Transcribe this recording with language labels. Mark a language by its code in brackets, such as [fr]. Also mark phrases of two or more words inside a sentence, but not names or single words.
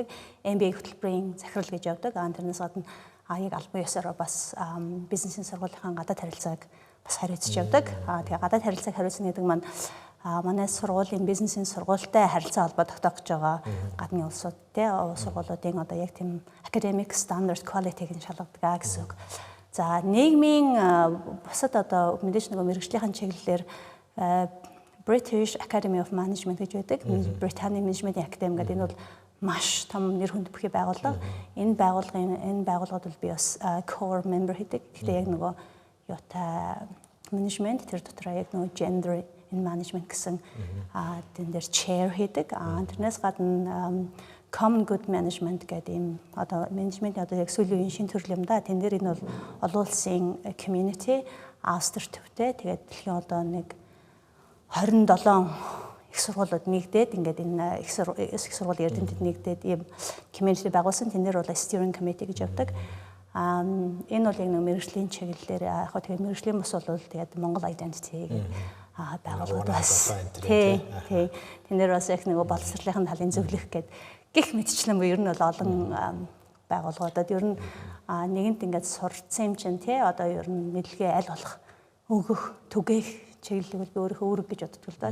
[mn] MBA хөтөлбөрийн захирал гэж явдаг. Тэрнээс гадна яг албан ёсоор бас бизнесийн сургуулийнхаа гадаад харилцааг бас хариуцж явдаг. Тэгээ гадаад харилцааг хариуцна гэдэг маань манай сургуулийн бизнесийн сургуультай харилцаа холбоо тогтоох гэж байгаа гадны улсууд те сургуулиудын одоо яг тийм [en] academic standard quality- [mn] г шалгадаг гэсэн үг. За нийгмийн бусад одоо мэдээж нэг мэрэгжлийнхэн чиглэлээр British Academy of Management гэж байдаг. Британий менежментийн академи гэдэг энэ бол маш том нэр хүнд бүхий байгууллага. Энэ байгууллагад бол би бас [en] core member [mn] хийдэг. Гэхдээ яг нөгөө юутай менежмент тэр дотроо яг нөгөө [en] gender in management [mn] гэсэн тэн дээр chair хийдэг. Тэрнээс гадна [en] common good management [mn] гэдэг юм одоо менежментийн одоо яг сүүлийн үеийн шинэ төрөл юм да. Тэн дээр энэ бол олон улсын community Австри төвтэй. Тэгээд дэлхийн одоо нэг 27 их сургуулиуд нэгдээд ингээд энэ их сургуулийн эрдэмтэд нэгдээд ийм community байгуулсан. Тэн дээр бол [en] steering committee [mn] гэж явдаг. Энэ бол яг нэг мэрэгжлийн чиглэлээр яг хөө тэгээд мэрэгжлийн бус бол тэгээд Монгол identity гэдэг байгууллагууд бас тий. Тэн дээр бас яг нэг боловсролын талын зөвлөх гэдэг гих мэтчлэн буюу ер нь бол олон байгууллагуудад ер нь нэгэнт ингээд сурцсан юм чинь тий одоо ер нь мэдлэгээ аль болох өгөх түгээх чиглэлийг би өөрийнхөө үүрэг гэж боддог л да.